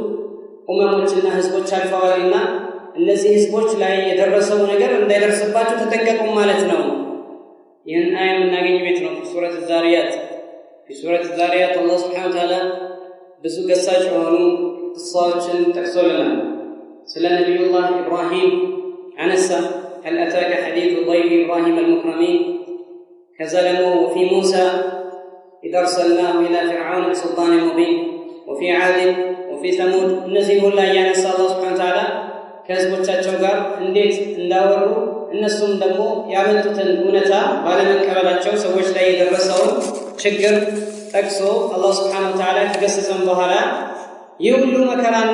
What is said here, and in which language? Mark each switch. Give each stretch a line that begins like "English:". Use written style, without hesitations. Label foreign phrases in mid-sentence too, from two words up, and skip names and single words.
Amharic: ኡመሞችና ህዝቦች አልፈዋልና እነዚህ ህዝቦች ላይ የደረሰው ነገር እንዳይደርስባችሁ ተጠንቀቁም ማለት ነው። ይህን አያ የምናገኝ ቤት ነው ሱረት ዛሪያት። ሱረት ዛሪያት አላህ
Arabic: سبحانه وتعالى
Amharic: ብዙ ገሳጭ የሆኑ ቅሳዎችን ጠቅሶልናል። ስለ ነቢዩላህ ኢብራሂም አነሳ።
Arabic: هل أتاك حديث ضيف إبراهيم المكرمين؟
Amharic: ከዛ ደግሞ
Arabic: وفي موسى إذ أرسلناه إلى فرعون بسلطان مبين وفي عاد وفي ثمود።
Amharic: እነዚህ ሁላ እያነሳ አላህ
Arabic: سبحانه وتعالى
Amharic: ከህዝቦቻቸው ጋር እንዴት እንዳወሩ እነሱም ደግሞ ያመጡትን እውነታ ባለመቀበላቸው ሰዎች ላይ የደረሰውን ችግር ጠቅሶ አላህ
Arabic: سبحانه وتعالى
Amharic: ከገሰጸን በኋላ ይህ ሁሉ መከራና